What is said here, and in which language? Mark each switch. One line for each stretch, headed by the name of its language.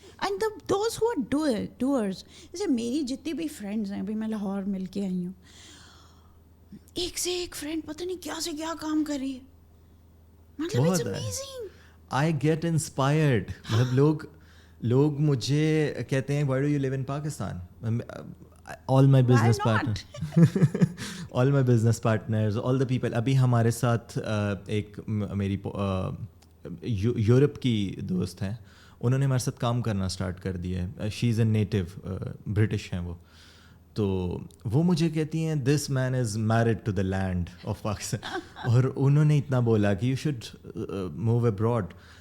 English: and those who are doers,
Urdu: جیسے میری جتنی بھی فرینڈز ہیں, ابھی میں لاہور مل کے آئی ہوں, ایک سے ایک فرینڈ پتہ نہیں کیا سے کیا کام کر رہی ہے, مطلب
English: It's amazing. I get inspired.
Urdu: مطلب لوگ مجھے کہتے ہیں
English: Why do you live in Pakistan. all my Why business not? partners all my business partners, all the people.
Urdu: ابھی ہمارے ساتھ ایک میری یورپ کی دوست ہیں, انہوں نے ہمارے ساتھ کام کرنا اسٹارٹ کر دیا ہے.
English: she is a native British
Urdu: ہیں وہ, تو وہ مجھے کہتی ہیں
English: this man is married to the land of Pakistan,
Urdu: اور انہوں نے اتنا بولا کہ
English: You should move abroad.